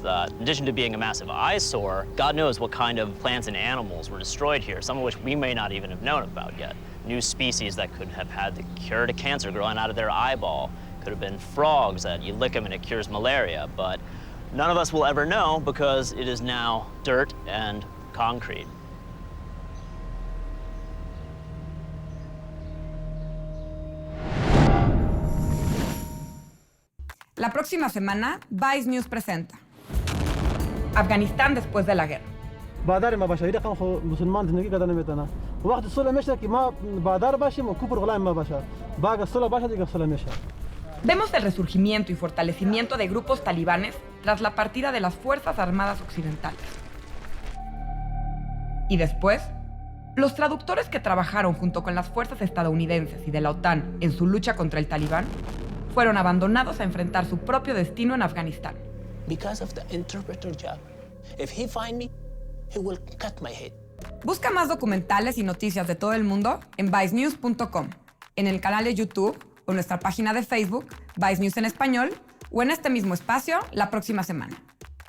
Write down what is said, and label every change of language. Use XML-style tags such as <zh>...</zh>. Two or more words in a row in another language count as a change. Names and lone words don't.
<en>That in addition to being a massive eyesore, God knows what kind of plants and animals were destroyed here, some of which we may not even have known about yet. New species that could have had the cure to cancer growing out of their eyeball, could There have been frogs that you lick them and it cures malaria, but none of us will ever know because it is now dirt and concrete.</en> <es>La próxima semana, Vice News presenta Afganistán después de la guerra.</es> <fa>بادار ما باشه رقم خو مسلمان زندگی کردن نمیتونه وقت صلح میشه که ما بادار باشیم و کفر غلام ما باشه باقی صلح باشه دیگه صلح میشه.</fa> <es>Vemos el resurgimiento y fortalecimiento de grupos talibanes tras la partida de las Fuerzas Armadas Occidentales. Y después, los traductores que trabajaron junto con las fuerzas estadounidenses y de la OTAN en su lucha contra el Talibán fueron abandonados a enfrentar su propio destino en Afganistán.</es> <en>Because of the interpreter job. If he find me, he will cut my head.</en> <es>Busca más documentales y noticias de todo el mundo en vicenews.com, en el canal de YouTube o nuestra página de Facebook, Vice News en Español, o en este mismo espacio la próxima semana.</es>